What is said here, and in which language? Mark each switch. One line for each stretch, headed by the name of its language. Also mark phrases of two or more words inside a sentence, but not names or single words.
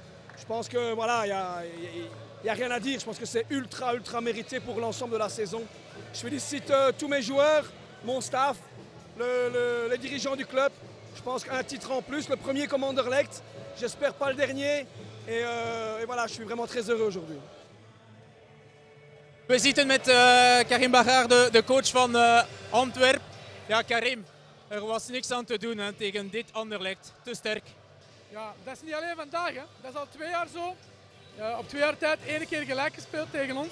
French: Je pense que voilà, il n'y a rien à dire. Je pense que c'est ultra mérité pour l'ensemble de la saison. Je félicite tous mes joueurs, mon staff, les dirigeants du club. Je pense qu'un titre en plus, le premier comme Anderlecht. J'espère pas le dernier. Et voilà, je suis vraiment très heureux aujourd'hui.
Dutch: We zitten met Karim Baghaar, de coach van Antwerp. Ja, Karim, er was niks aan te doen, hè, tegen dit Anderlecht. Te sterk. Ja, dat is niet alleen vandaag, hè. Dat is al 2 jaar zo. Op 2 jaar tijd 1 keer gelijk gespeeld tegen ons.